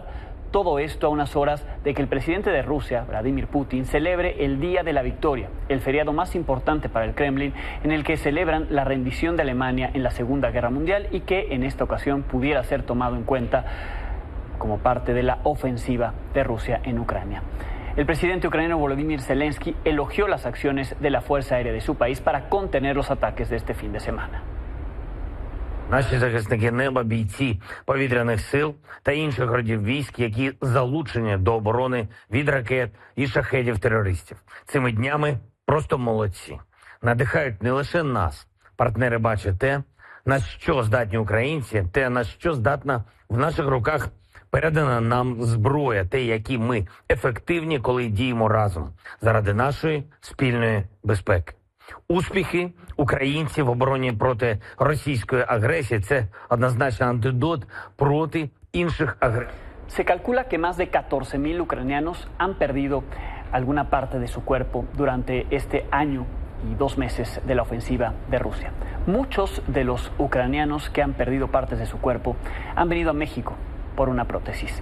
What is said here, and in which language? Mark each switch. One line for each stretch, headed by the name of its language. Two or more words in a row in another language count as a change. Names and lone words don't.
Spanish: Todo esto a unas horas de que el presidente de Rusia, Vladimir Putin, celebre el Día de la Victoria, el feriado más importante para el Kremlin, en el que celebran la rendición de Alemania en la Segunda Guerra Mundial y que en esta ocasión pudiera ser tomado en cuenta como parte de la ofensiva de Rusia en Ucrania. El presidente ucraniano Volodymyr Zelensky elogió las acciones de la Fuerza Aérea de su país para contener los ataques de este fin de semana.
Ukrainian: Наші захисники неба, бійці повітряних сил та інших родів військ, які залучені до оборони від ракет і шахедів терористів. Цими днями просто молодці. Надихають не лише нас. Партнери бачать те, на що здатні українці, те, на що здатна в наших руках передана нам зброя, те, які ми ефективні, коли діємо разом заради нашої спільної безпеки. Успіхи українців в обороні проти російської агресії – це однозначно антидот проти інших агресій.
Spanish: Se calcula que más de 14,000 ucranianos han perdido alguna parte de su cuerpo durante este año y 2 meses de la ofensiva de Rusia. Muchos de los ucranianos que han perdido partes de su cuerpo han venido a México por una prótesis.